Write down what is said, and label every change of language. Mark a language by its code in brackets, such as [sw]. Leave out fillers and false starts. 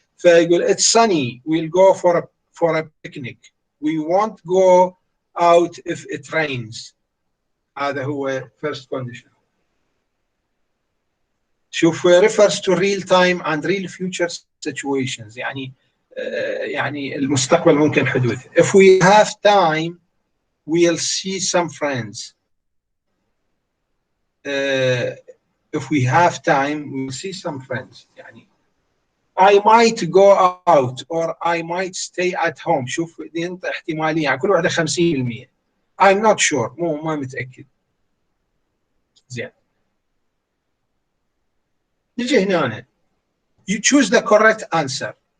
[en] فيقول it's sunny, we'll go for a picnic. We won't go out if it rains. [ar] هذا هو first condition. [en] شوف refers to real time and real future situations، [ar] يعني المستقبل ممكن حدوث. [en] If we have time we'll see some friends. If we have time we'll see some friends. يعني I might go out or I might stay at home. [ar] شوف دي انت احتمالية، يعني كل واحدة 50%. [en] I'm not sure، [ar] ما متأكد. زين، نجي هنا [en] you choose the correct answer.